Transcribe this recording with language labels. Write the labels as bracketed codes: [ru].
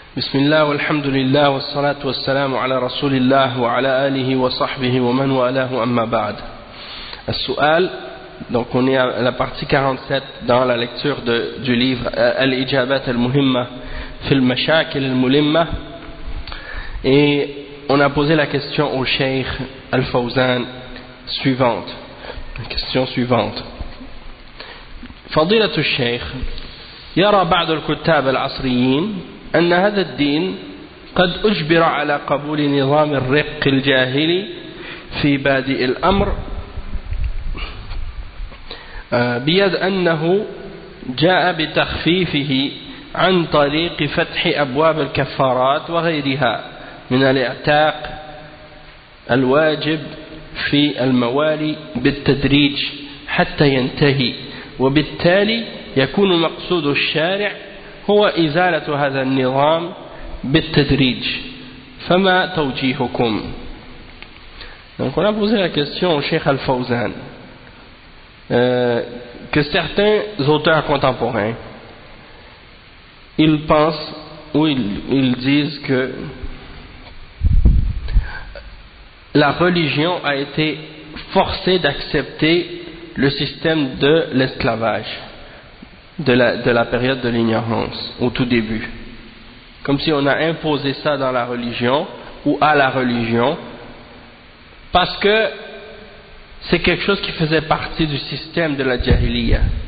[ar] بسم الله والحمد لله والصلاة والسلام على رسول الله وعلى آله وصحبه ومن والاه أما بعد. السؤال. [fr] Donc on est à la partie 47 dans la lecture de, du livre Al-Ijabat al-Muhimma fil Mashakil al-Mulimma. Et on a posé la question au Cheikh Al-Fawzan suivante. La question suivante. [ar] Fadilatul Cheikh, yara ba'd al-kuttab al-asriyin أن هذا الدين قد أجبر على قبول نظام الرق الجاهلي في بادئ الأمر بيد أنه جاء بتخفيفه عن طريق فتح أبواب الكفارات وغيرها من الاعتاق الواجب في الموالي بالتدريج حتى ينتهي وبالتالي يكون مقصود الشارع هو إزالة هذا النظام بالتدريج فما توجيهكم. [fr] Donc on a posé la question au Cheikh Al-Fawzan que certains auteurs contemporains ils pensent ou ils disent que la religion a été forcée d'accepter le système de l'esclavage de la période de l'ignorance au tout début, comme si on a imposé ça dans la religion ou à la religion parce que c'est quelque chose qui faisait partie du système de la jahiliya.